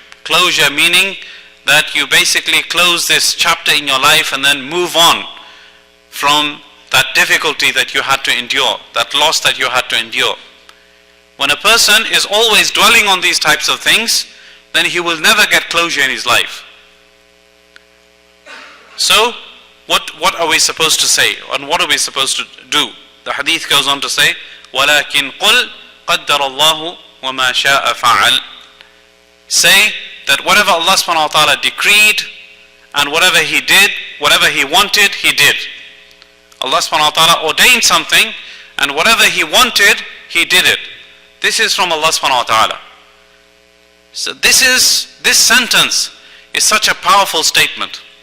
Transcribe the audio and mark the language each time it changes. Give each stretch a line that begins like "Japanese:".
English: Closure meaning that you basically close this chapter in your life and then move on from that difficulty that you had to endure, that loss that you had to endure. When a person is always dwelling on these types of things, then he will never get closure in his life. So, what are we supposed to say, and what are we supposed to do? The hadith goes on to say,
Arabic: وَلَكِنْ قُلْ قَدَّرَ اللَّهُ وَمَا شَاءَ فَعَلْ.
English: Say that whatever Allah subhanahu wa ta'ala decreed, and whatever He did, whatever He wanted, He did. Allah subhanahu wa ta'ala ordained something, and whatever He wanted, He did it. This is from Allah subhanahu wa ta'ala. So this sentence is such a powerful statement.